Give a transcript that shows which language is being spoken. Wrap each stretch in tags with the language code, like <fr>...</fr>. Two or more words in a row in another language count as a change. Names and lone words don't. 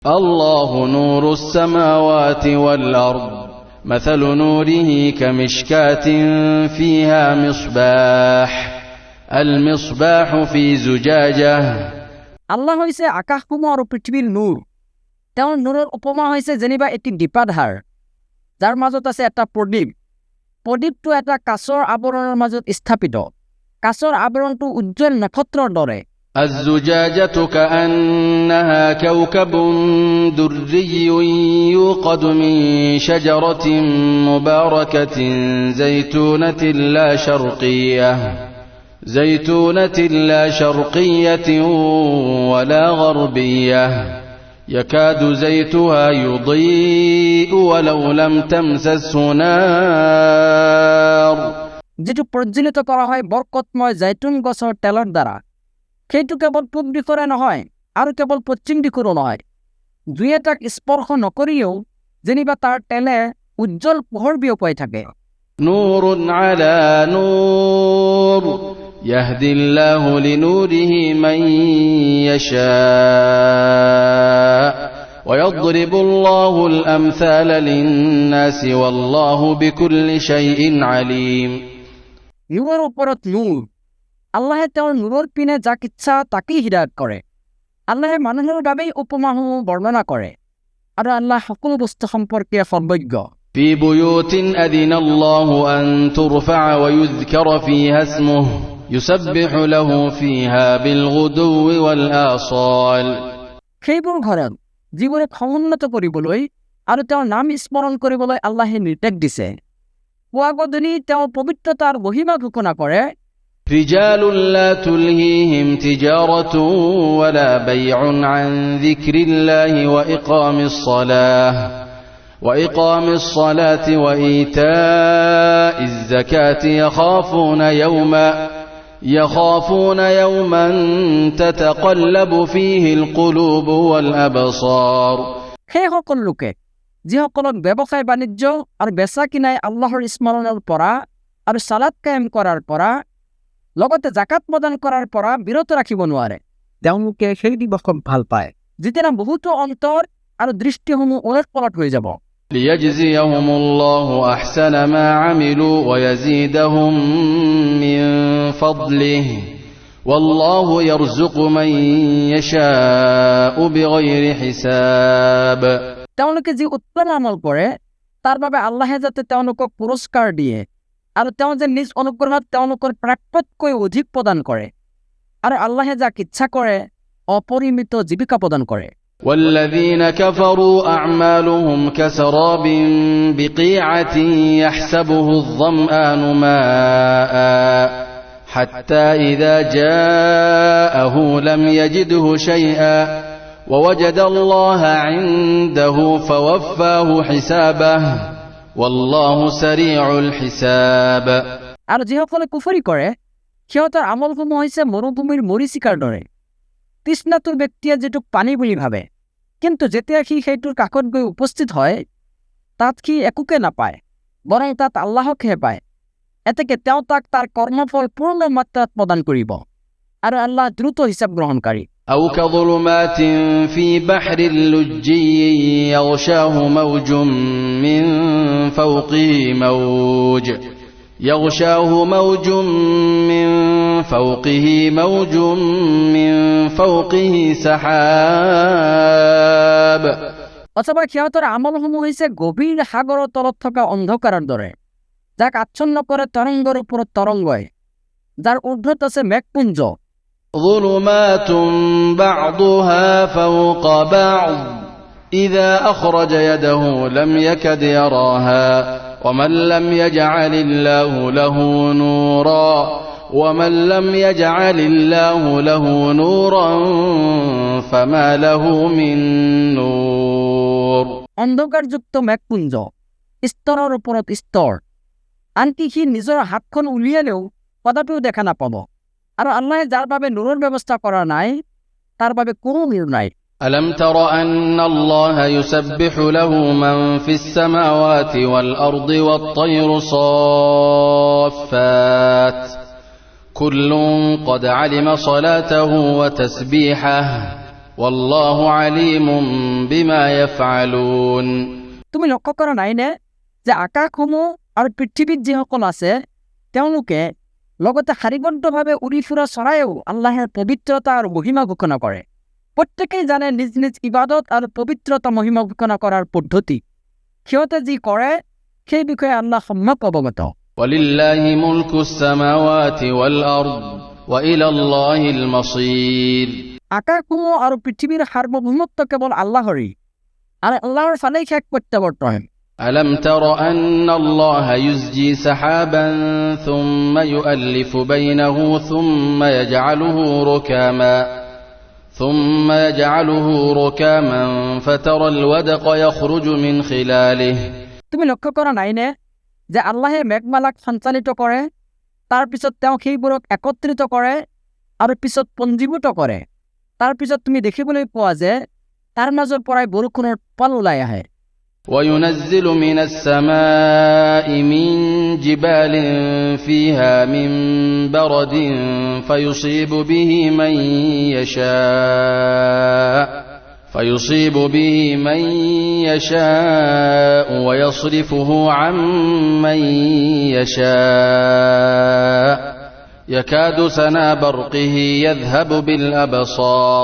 <ar>الله نور السماوات والأرض مثل نوره كمشكاة فيها مصباح المصباح في زجاجة</ar> <as>আল্লাহ হইছে আকাশসমূহ আৰু পৃথিৱীৰ নূৰ। তেওঁৰ নূৰৰ উপমা হৈছে যেনিবা এটি দীপাধাৰ, যাৰ মাজত আছে এটা প্ৰদীপ। প্ৰদীপটো এটা কাঁচৰ আৱৰণৰ মাজত স্থাপিত। কাঁচৰ আৱৰণটো উজ্জ্বল নক্ষত্ৰৰ দৰে।</as> <ar>الزجاجة كأنها كوكب دري يوقد من شجرة مباركة زيتونة لا شرقية ولا غربية يكاد زيتها يضيء ولو لم تمسسه نار</ar> <as>যেটো প্ৰজ্বলিত কৰা হয় বৰকতময় জৈতুন গছৰ তেলৰ দ্বাৰা। সেইটো কেৱল পূব দিশৰে নহয় আৰু কেৱল পশ্চিম দিশৰো নহয়। দুই এটাক স্পৰ্শ নকৰিও যেনিবা তাৰ তেলে উজ্জ্বল পোহৰ বিয়পাই থাকে।</as> <ar>نور على نور يهدي الله لنوره من يشاء ويضرب الله الأمثال للناس والله بكل شيء عليم</ar> <as>নূৰৰ ওপৰত নূৰ। আল্লাহে তেওঁৰ নূৰৰ পিনে যাক ইচ্ছা তাকেই হিদায়ত কৰে। আল্লাহে মানুহৰ বাবেই উপমাসমূহ বৰ্ণনা কৰে আৰু আল্লাহ সকলো বস্তু সম্পৰ্কে সৰ্বজ্ঞ।</as> <ar>في بيوت أذن الله أن ترفع ويذكر فيها اسمه يسبح له فيها بالغدو والآصال</ar> <as>সেইবোৰ ঘৰত যিবোৰে সমুন্নত কৰিবলৈ আৰু তেওঁৰ নাম স্মৰণ কৰিবলৈ আল্লাহে নিৰ্দেশ দিছে। পুৱা গধূলি তেওঁ পবিত্ৰতাৰ মহিমা ঘোষণা কৰে।</as> <ar>رجال لا تلهيهم تجارة ولا بيع عن ذكر الله وإقام الصلاة وإيتاء الزكاة يخافون يوما تتقلب فيه القلوب والأبصار</ar> <as>সেই সকল লোকে যিসকলক ব্যৱসায় বাণিজ্য আৰু বেচা কিনাই আল্লাহৰ স্মৰণৰ পৰা আৰু সালাত কায়েম কৰাৰ পৰা লগতে জাকাত প্ৰদান কৰাৰ পৰা বিৰত ৰাখিব নোৱাৰে, তেওঁলোকে সেই দিৱসক ভাল পায় যেতিয়া বহুতো অন্তৰ আৰু দৃষ্টিসমূহ ওলট পলট হৈ যাব।</as> <ar>ليجزيهم الله أحسن ما عملوا ويزيدهم من فضله والله يرزق من يشاء بغير حساب</ar> <as>তেওঁলোকে যি উত্তম আমল কৰে তাৰ বাবে আল্লাহে যাতে তেওঁলোকক পুৰস্কাৰ দিয়ে আৰু তেওঁ যে নিজ অনুগ্ৰহত তেওঁলোকৰ প্ৰাপ্যতকৈ অধিক প্ৰদান কৰে আৰু আল্লাহে যাক ইচ্ছা কৰে অপৰিমিত জীৱিকা প্ৰদান কৰে।</as> <ar>والذين كفروا أعمالهم كسراب بقيعة يحسبه الظمآن ماء حتى إذا جاءه لم يجده شيئا ووجد الله عنده فوفاه حسابه والله سريع الحساب</ar> <as>আৰু যিসকলে কুফৰি কৰে সিহঁতৰ আমলসমূহ হৈছে মৰুভূমিৰ মৰীচিকাৰ দৰে। তৃষ্ণাতুৰ ব্যক্তিয়ে যিটোক পানী বুলি ভাবে, কিন্তু যেতিয়া সি সেইটোৰ কাষত গৈ উপস্থিত হয় তাত সি একোকে নাপায়, বৰং তাত আল্লাহকহে পায়। এতেকে তেওঁ তাক তাৰ কৰ্মফল পূৰ্ণ মাত্ৰাত প্ৰদান কৰিব আৰু আল্লাহ দ্ৰুত হিচাপ গ্ৰহণকাৰী।</as> <ar>أو كظلمات في بحر لجي يغشاه موج من فوقه فوقه سحاب</ar> <as>অথবা সিহঁতৰ আমলসমূহ হৈছে গভীৰ সাগৰৰ তলত থকা অন্ধকাৰৰ দৰে, যাক আচ্ছন্ন কৰে তৰংগৰ ওপৰত তৰংগই, যাৰ ঊৰ্ধ্বত আছে মেঘপুঞ্জ।</as> <ar>ظلمات بعضها فوق بعض إذا أخرج يده لم يكد يراها ومن لم يجعل الله له نورا فما له من نور</ar> <as>অন্ধকাৰযুক্ত মেঘপুঞ্জ স্তৰৰ ওপৰত স্তৰ, আনকি সি নিজৰ হাতখন উলিয়ালেও কদাপিও দেখা নাপাব। আৰু আল্লাহে যাৰ বাবে নূৰৰ ব্যৱস্থা কৰা নাই তাৰ বাবে কোনো নূৰ নাই।</as> <ar>ألم تر أن الله يسبح له من في السماوات والأرض والطير صافات كل قد علم صلاته وتسبيحه والله عليم بما يفعلون</ar> <as>তুমি লক্ষ্য কৰা নাইনে যে আকাশসমূহ আৰু পৃথিৱীত যিসকল আছে তেওঁলোকে লগতে শাৰীবদ্ধভাৱে উৰি ফুৰা চৰাইও আল্লাহৰ পবিত্ৰতা আৰু মহিমা ঘোষণা কৰে। প্ৰত্যেকেই জানে নিজ নিজ ইবাদত আৰু পবিত্ৰতা মহিমা ঘোষণা কৰাৰ পদ্ধতি। সিহঁতে যি কৰে সেই বিষয়ে আল্লাহ সম্যক অৱগত।</as> <ar>ولله ملك السماوات والأرض وإلى الله المصير</ar> <as>আকাশসমূহ আৰু পৃথিৱীৰ সাৰ্বভৌমত্ব কেৱল আল্লাহৰেই আৰু আল্লাহৰ ফালেই শেষ প্ৰত্যাৱৰ্তন।</as> <ar>ألم تر أن الله يزجي سحابا ثم يؤلف بينه ثم يجعله ركاما فترى الودق يخرج من خلاله</ar> <as>তুমি লক্ষ্য কৰা নাইনে যে আল্লাহে মেঘমালাক সঞ্চালিত কৰে, তাৰ পিছত তেওঁ সেইবোৰক একত্ৰিত কৰে আৰু পিছত পঞ্জীভূত কৰে। তাৰ পিছত তুমি দেখিবলৈ পোৱা যে তাৰ মাজৰ পৰাই বৰষুণৰ পাল ওলাই আহে।</as> <ar>وينزل من السماء من جبال فيها من برد فيصيب به من يشاء ويصرفه عن من يشاء يكاد سنا برقه يذهب بالأبصار</ar>